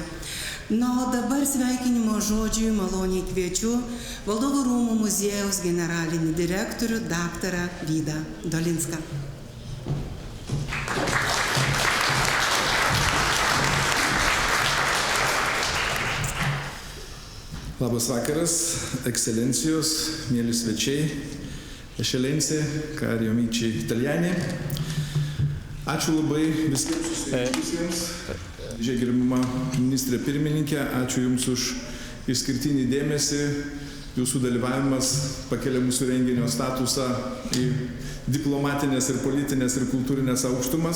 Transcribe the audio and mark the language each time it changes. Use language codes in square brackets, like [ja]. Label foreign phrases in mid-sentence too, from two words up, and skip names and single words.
[lt] Na, o dabar sveikinimo žodžiui maloniai kviečiu Valdovų rūmų muziejaus generalinį direktorių daktarą Vydą Dolinską. Labas vakaras, ekscelencijos, mėly svečiai, Ešelencė, [it] cari amici italiani. [lt] Ačiū labai visiems susirinkusiems. Gerbiama ministrė pirmininkė, ačiū Jums už išskirtinį dėmesį. Jūsų dalyvavimas pakelia mūsų renginio statusą į diplomatinės ir politinės ir kultūrinės aukštumas.